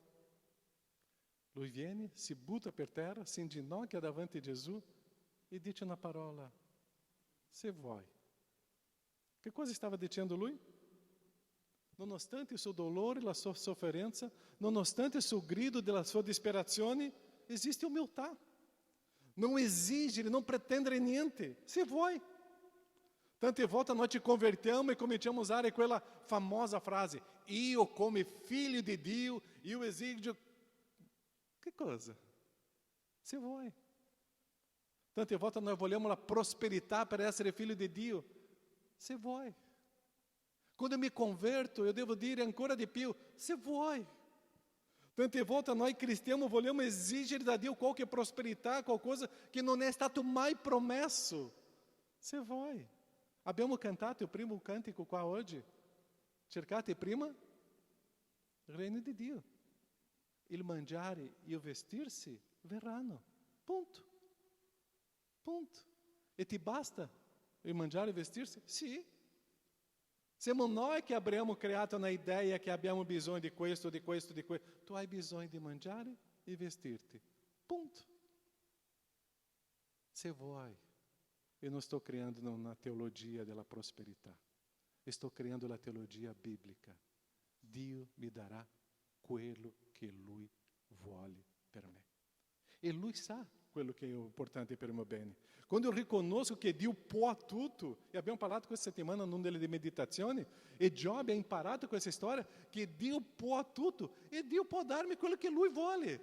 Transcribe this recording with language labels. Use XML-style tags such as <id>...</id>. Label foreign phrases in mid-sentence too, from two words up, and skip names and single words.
<it>Lui viene, si butta per terra, si inginocchia davanti a Gesù e dice una parola, se vuoi. Che cosa stava dicendo lui? Nonostante il suo dolore, la sua sofferenza, nonostante il suo grido della sua disperazione, esiste umiltà. Não exigere, não pretendere niente, se vuoi. Tante volte noi ci convertiamo e cominciamo a usare quella famosa frase, io come figlio di Dio, io esigio... Che cosa? Se vuoi. Tante volte noi vogliamo la prosperità per essere figlio di Dio, se vuoi.</it> <pt>Quando eu me converto, eu devo</pt> <it>dire ancora di più, se vuoi. Tante volte noi cristiani vogliamo esigere da Dio qualche prosperità, qualcosa che non è stato mai promesso. Se vuoi. Abbiamo cantato il primo cantico qua oggi. Cercate prima il regno di Dio. Il mangiare e il vestirsi verranno. Punto. Punto. E ti basta il mangiare e vestirsi? Sì. Siamo noi che abbiamo creato una idea che abbiamo bisogno di questo, di questo, di questo. Tu hai bisogno di mangiare e vestirti. Punto. Se vuoi.</it> <pt>Eu não estou criando uma teologia da prosperità. Estou criando la teologia bíblica.</pt> <it>Dio mi darà quello che Lui vuole per me. E Lui sa quello che è importante per il mio bene. Quando eu riconosco che Dio può tutto, e abbiamo parlato questa settimana in una delle meditazioni, e Giobbe ha imparato questa storia, che Dio può tutto, e Dio può darmi quello che Lui vuole.</it>